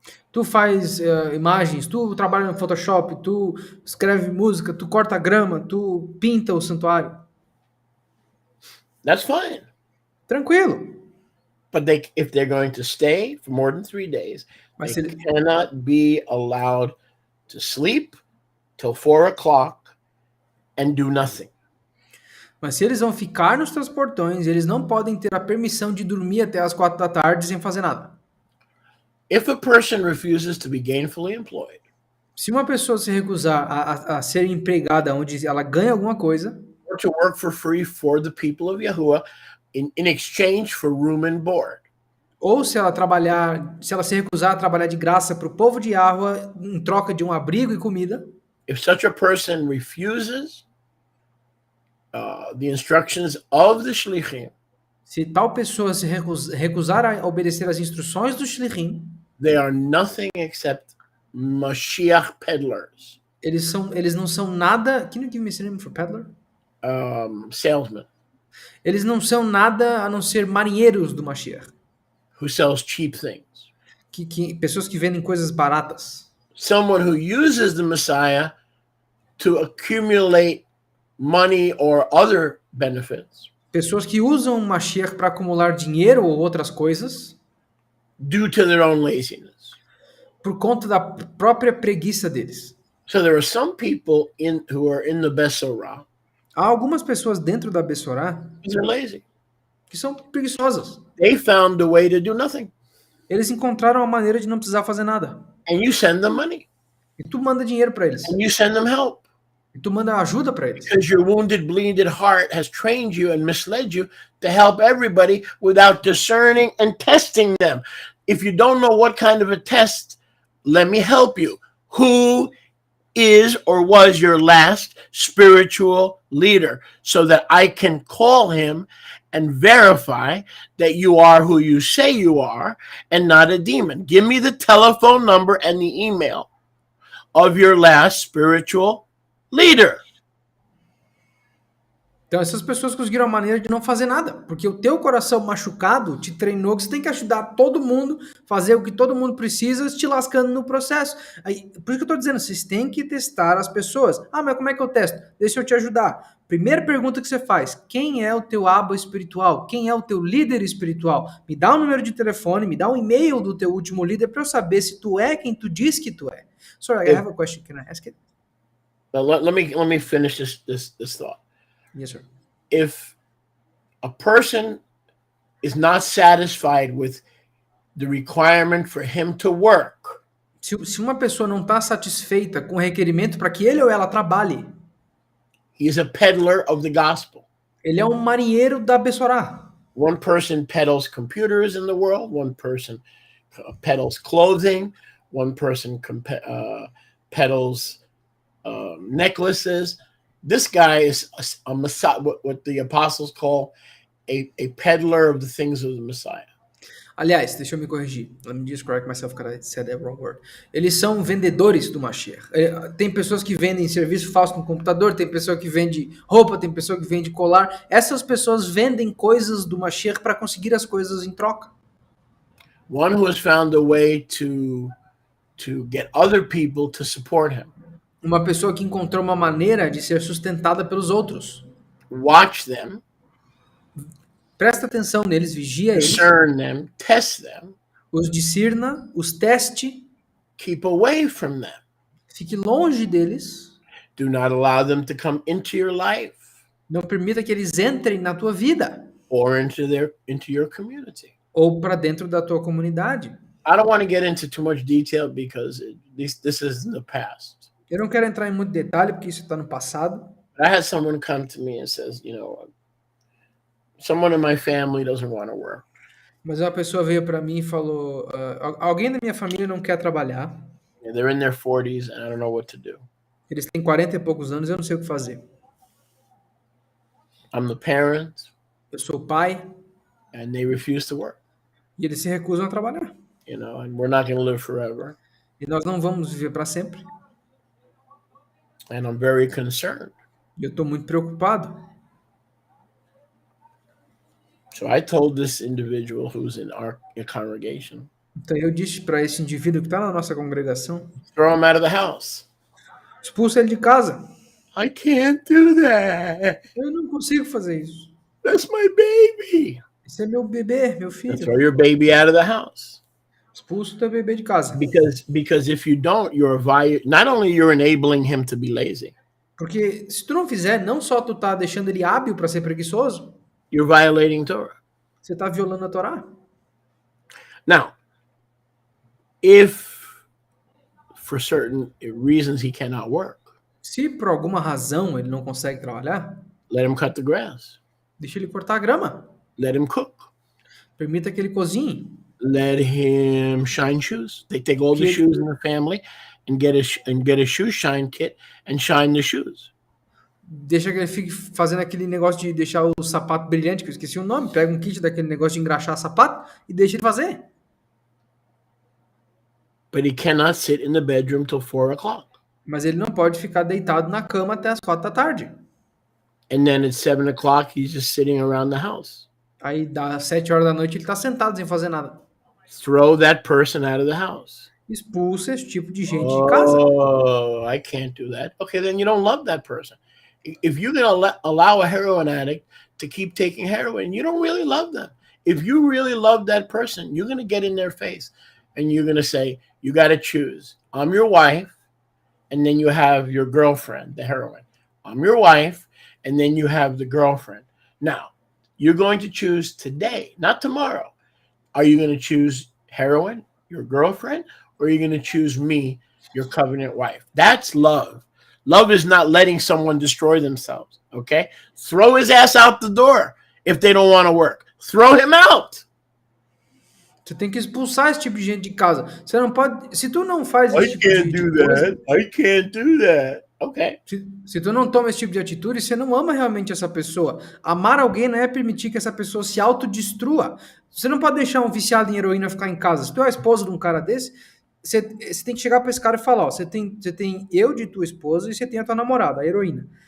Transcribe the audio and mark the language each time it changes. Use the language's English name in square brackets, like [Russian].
[Portuguese] Tu faz imagens, tu trabalha no Photoshop, tu escreve música, tu corta grama, tu pinta o santuário. [English] That's fine. [Portuguese] Tranquilo. [English] But if they're going to stay for more than 3 days, [Portuguese] Mas [English] they [Portuguese] ele- [English] cannot be allowed to sleep till 4 o'clock and do nothing. [Portuguese] Mas se eles vão ficar nos teus portões, eles não podem ter a permissão de dormir até as 4 da tarde sem fazer nada. [English] If a person refuses to be gainfully employed, [Portuguese] Se uma pessoa se recusar a ser empregada onde ela ganha alguma coisa, [English] or to work for free for the people of Yahuwah in exchange for room and board, [Portuguese] ou se ela se recusar a trabalhar de graça para o povo de Yahweh em troca de um abrigo e comida, [English] if such a person refuses the instructions of the shlichim, [Portuguese] se tal pessoa se recusar a obedecer às instruções do Shlichim, [English] they are nothing except Mashiach peddlers, [Portuguese] eles não são nada. [English] Can you give me a synonym for peddler? salesmen [Portuguese] Eles não são nada a não ser marinheiros do Mashiach. [English] who sells cheap things. [Portuguese] Pessoas que vendem coisas baratas. [English] someone who uses the Messiah to accumulate money or other benefits [Portuguese] Pessoas que usam o Mashiach para acumular dinheiro ou outras coisas [English] due to their own laziness. [Portuguese] por conta da própria preguiça deles. [English] So there are some people who are in the Besorah [Portuguese] Há algumas pessoas dentro da Bessorá [English] because they're lazy. [Portuguese] que são preguiçosas. [English] They found a way to do nothing. [Portuguese] Eles encontraram a maneira de não precisar fazer nada. [English] And you send them money. [Portuguese] E tu manda dinheiro para eles. [English] And you send them help. [Portuguese] E tu manda ajuda para eles. [English] Because your wounded, bleeded heart has trained you and misled you to help everybody without discerning and testing them. If you don't know what kind of a test, let me help you. Who is or was your last spiritual leader so that I can call him and verify that you are who you say you are and not a demon? Give me the telephone number and the email of your last spiritual leader. [Portuguese] Então essas pessoas conseguiram a maneira de não fazer nada, porque o teu coração machucado te treinou que você tem que ajudar todo mundo, fazer o que todo mundo precisa, te lascando no processo. Aí, por isso que eu tô dizendo, vocês têm que testar as pessoas. Ah, mas como é que eu testo? Deixa eu te ajudar. Primeira pergunta que você faz, quem é o teu aba espiritual? Quem é o teu líder espiritual? Me dá o número de telefone, me dá o e-mail do teu último líder para eu saber se tu é quem tu diz que tu é. [English] Sorry, I have a question. Can I ask it? Now, let me finish this thought. Yes, sir. If a person is not satisfied with the requirement for him to work, [Portuguese] Se uma pessoa não está satisfeita com o requerimento para que ele ou ela trabalhe, [English] he is a peddler of the gospel. [Portuguese] ele é um marinheiro da Bessorá. [English] One person peddles computers in the world, one person peddles clothing, one person peddles necklaces. This guy is a Messiah, what the apostles call a peddler of the things of the Messiah. [Portuguese] Aliás, deixa eu me corrigir. [English] Let me just correct myself because I said that wrong word. [Portuguese] Eles são vendedores do Mashiach. Tem pessoas que vendem serviço falso no computador, tem pessoa que vende roupa, tem pessoa que vende colar. Essas pessoas vendem coisas do Mashiach para conseguir as coisas em troca. [English] One who has found a way to get other people to support him. [Portuguese] Uma pessoa que encontrou uma maneira de ser sustentada pelos outros. [English] Watch them, [Portuguese] Presta atenção neles, vigia eles, [English] discern them, test them, [Portuguese] os discirna, os teste, [English] keep away from them. [Portuguese] fique longe deles, [English] Do not allow them to come into your life [Portuguese] não permita que eles entrem na tua vida [English] or into your community. [Portuguese] ou para dentro da tua comunidade. [English] I don't want to get into too much detail because this is in the past. [Portuguese] Eu não quero entrar em muito detalhe porque isso está no passado. [English] I had someone come to me and says, someone in my family doesn't want to work. [Portuguese] Mas uma pessoa veio para mim e falou: alguém da minha família não quer trabalhar. [English] They're in their 40s and I don't know what to do. [Portuguese] Eles têm 40 e poucos anos, eu não sei o que fazer. [English] I'm the parent [Portuguese] Eu sou o pai [English] and they refuse to work. [Portuguese] e eles se recusam a trabalhar. [English] And we're not going to live forever. [Portuguese] E nós não vamos viver para sempre. [English] And I'm very concerned. [Portuguese] E eu estou muito preocupado. [English] So I told this individual who's in our congregation, [Portuguese] Então eu disse para esse indivíduo que está na nossa congregação: [English] throw him out of the house. [Portuguese] expulsa ele de casa. [English] I can't do that. [Portuguese] Eu não consigo fazer isso. [English] That's my baby. [Portuguese] Esse é meu bebê, meu [English] And [Portuguese] filho. [English] throw your baby out of the house. [Portuguese] Expulsa o teu bebê de casa. [English] Because if you don't, not only you're enabling him to be lazy, [Portuguese] Porque se tu não fizer, não só tu tá deixando ele hábil para ser preguiçoso, [English] you're violating Torah. [Portuguese] você tá violando a Torá. [English] Now, if for certain reasons he cannot work, [Portuguese] Se por alguma razão ele não consegue trabalhar, [English] let him cut the grass. [Portuguese] deixa ele cortar a grama. [English] Let him cook. [Portuguese] Permita que ele cozinhe. [English] Let him shine shoes. They take all the Kid- shoes in the family and get a shoe shine kit and shine the shoes. [Portuguese] Deixa que ele fique fazendo aquele negócio de deixar o sapato brilhante, que eu esqueci o nome. Pega um kit daquele negócio de engraxar sapato e deixa ele fazer. [English] But he cannot sit in the bedroom till 4:00. [Portuguese] Mas ele não pode ficar deitado na cama até as 4 da tarde. [English] And then at 7:00, he's just sitting around the house. [Portuguese] Aí, das 7 horas da noite, ele tá sentado sem fazer nada. [English] Throw that person out of the house. [Portuguese] expulsa esse tipo de gente de casa. [English] Oh, I can't do that. Okay, then you don't love that person. If you're going to allow a heroin addict to keep taking heroin, you don't really love them. If you really love that person, you're going to get in their face and you're going to say, you got to choose. I'm your wife, and then you have your girlfriend, the heroine. I'm your wife, and then you have the girlfriend. Now, you're going to choose today, not tomorrow. Are you going to choose heroin, your girlfriend, or are you going to choose me, your covenant wife? That's love. Love is not letting someone destroy themselves, okay? Throw his ass out the door if they don't want to work. Throw him out. [Portuguese] Você tem que expulsar esse tipo de gente de casa. Você não pode. Se tu não faz [English] I [Portuguese] esse tipo [English] can't [Portuguese] de [English] do [Portuguese] coisa, [English] that. I can't do that. Okay. [Portuguese] se tu não toma esse tipo de atitude, você não ama realmente essa pessoa. Amar alguém não é permitir que essa pessoa se autodestrua. Você não pode deixar um viciado em heroína ficar em casa. Se tu é a esposa de um cara desse, você tem que chegar para esse cara e falar: ó, você tem eu de tua esposa e você tem a tua namorada, a heroína.